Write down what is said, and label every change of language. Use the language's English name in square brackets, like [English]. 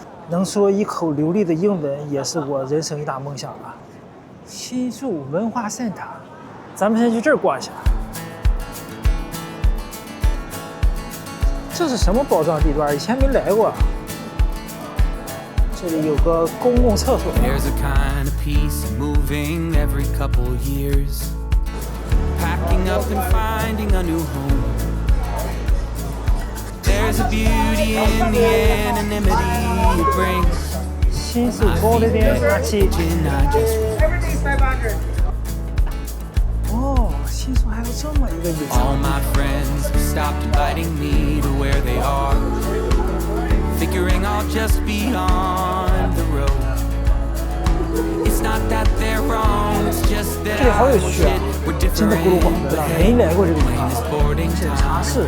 [Chinese] 能说一口流利的英文，也是我人生一大梦想了。新宿文化centre。咱们先去这儿逛一下。这是什么宝藏地段？以前没来过。这里有个公共厕所。 [English] There's a kind of peace moving every couple years, packing up and finding a new home. There's a beauty in the anonymity it brings. [Chinese] 新宿高的电话器。 [English] Everything's 500。 [Chinese] 哦，新宿还有这么一个隐藏。 [English] All my friends have stopped inviting me to where they are, figuring I'll just be on the road. It's not that they're wrong, it's just that I wish it were different. But hey, mine is boarding time.